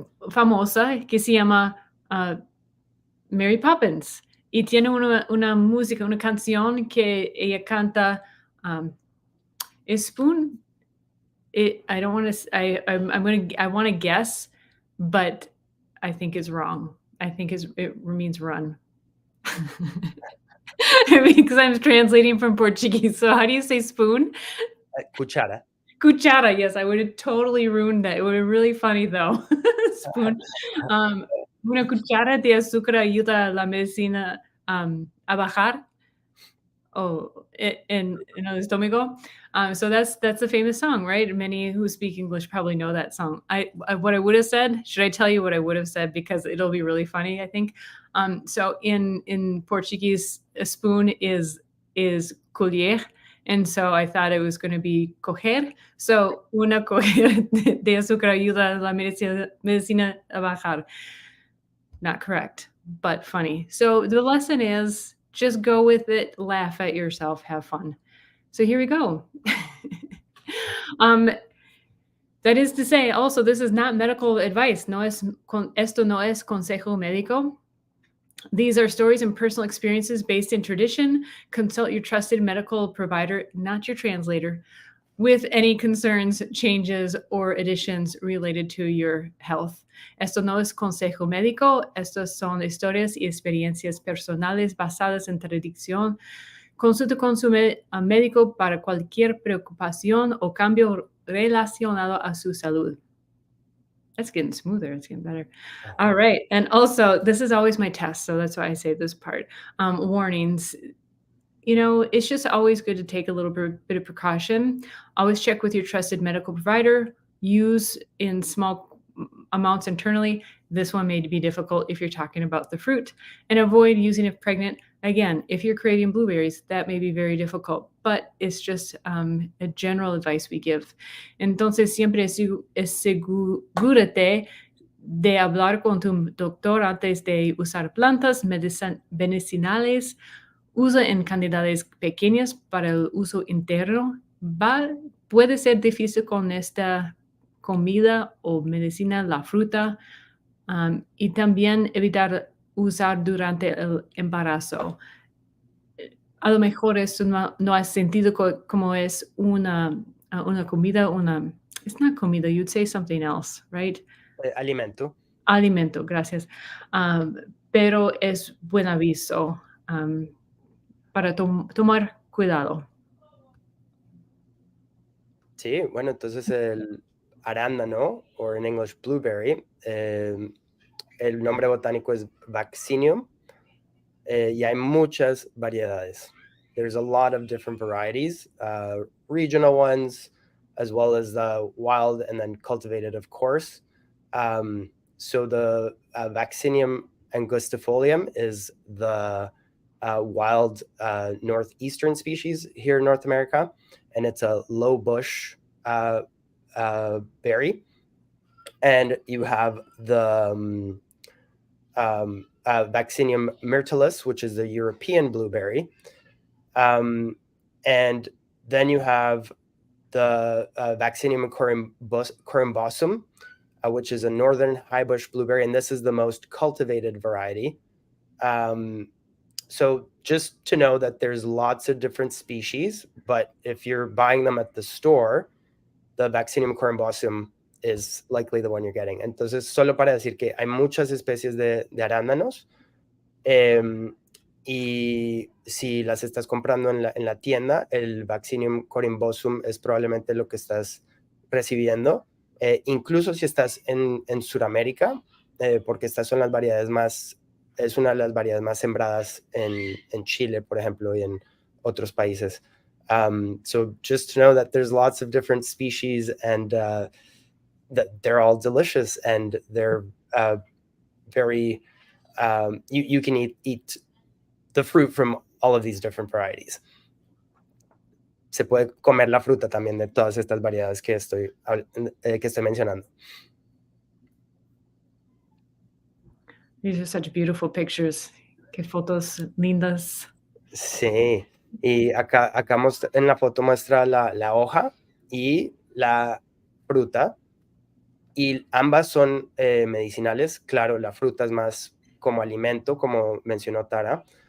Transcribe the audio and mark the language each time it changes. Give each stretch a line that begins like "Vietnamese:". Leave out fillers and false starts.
Spanish: famosa que se llama Mary Poppins y tiene una música, una canción que ella canta Spoon.
English: I don't want to. I want to guess, but I think it's wrong. I think it means run. Because I'm translating from Portuguese. So how do you say spoon?
Spanish: Cuchara. Cuchara.
English: Yes, I would have totally ruined that. It would be really funny though. Spoon.
Spanish: Una cuchara de azúcar ayuda a la medicina a bajar. Oh, in el estómago.
English: So that's a famous song, right? Many who speak English probably know that song. What I would have said. Should I tell you what I would have said because it'll be really funny? I think. So in Portuguese, a spoon is colher, and so I thought it was going to be coger.
Spanish: So una coger de azúcar ayuda a la medicina a bajar.
English: Not correct, but funny. So the lesson is just go with it, laugh at yourself, have fun. So here we go. um, that is to say, also, this is not medical advice.
Spanish: Esto no es consejo médico.
English: These are stories and personal experiences based in tradition. Consult your trusted medical provider, not your translator, with any concerns, changes, or additions related to your health.
Spanish: Esto no es consejo médico, estas son historias y experiencias personales basadas en tradición. Consulte con su médico para cualquier preocupación o cambio relacionado a su salud.
English: That's getting smoother. It's getting better. All right. And also, this is always my test, so that's why I say this part. Warnings. It's just always good to take a little bit of precaution. Always check with your trusted medical provider. Use in small amounts internally. This one may be difficult if you're talking about the fruit. And avoid using if pregnant. Again, if you're creating blueberries, that may be very difficult, but it's just a general advice we give.
Spanish: Entonces, siempre asegúrate de hablar con tu doctor antes de usar plantas medicinales. Usa en cantidades pequeñas para el uso interno. Puede ser difícil con esta comida o medicina, la fruta, y también evitar usar durante el embarazo. A lo mejor esto no has sentido como es una comida, it's not comida, you'd say something else, right? Alimento. Alimento, gracias. Pero es buen aviso. Para tomar cuidado. Sí, bueno, entonces el arándano, o en English blueberry, el nombre botánico es Vaccinium, y hay muchas variedades.
English: There's a lot of different varieties, regional ones, as well as the wild and then cultivated, of course. So the Vaccinium angustifolium is the wild northeastern species here in North America, and it's a low bush berry, and you have the Vaccinium myrtillus, which is the European blueberry, and then you have the Vaccinium corymbosum, which is a northern highbush blueberry, and this is the most cultivated variety. So just to know that there's lots of different species, but if you're buying them at the store, the Vaccinium corymbosum is likely the one you're getting.
Spanish: Entonces, solo para decir que hay muchas especies de arándanos, y si las estás comprando en la tienda, el Vaccinium corymbosum es probablemente lo que estás recibiendo. Incluso si estás en Sudamérica, porque estas son las variedades más, es una de las variedades más sembradas en Chile, por ejemplo, y en otros países.
English: So just to know that there's lots of different species, and that they're all delicious, and they're very, you can eat the fruit from all of these different varieties.
Spanish: Se puede comer la fruta también de todas estas variedades que estoy mencionando.
English: These are such beautiful pictures.
Spanish: Qué fotos lindas. Sí, y acá en la foto muestra la hoja y la fruta, y ambas son medicinales. Claro, la fruta es más como alimento, como mencionó Tara.